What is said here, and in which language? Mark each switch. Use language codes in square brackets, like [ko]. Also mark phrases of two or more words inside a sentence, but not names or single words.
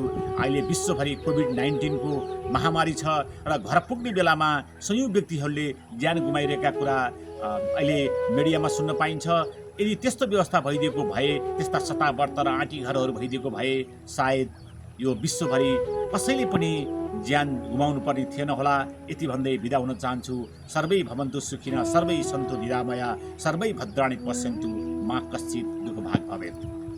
[ne] अहिले विश्वभरि कोभिड-19 को महामारी छ र घर पुग्ने बेलामा सयौं व्यक्तिहरूले ज्यान गुमाइरहेका कुरा अहिले मिडियामा सुन्न पाइन्छ। यदि त्यस्तो व्यवस्था भइदिएको भए, त्यस्ता शताव्रत र आँटी घरहरू भइदिएको भए सायद यो विश्वभरि कसैले पनि ज्यान गुमाउनु पर्ने थिएन होला। यति भन्दै बिदा हुन चाहन्छु। [sa] सर्वै भवन्तु सुखिनः, सर्वै सन्तु निरामया, सर्वै भद्राणि पश्यन्तु, मा कश्चित् दुःखभाग् भवेत्।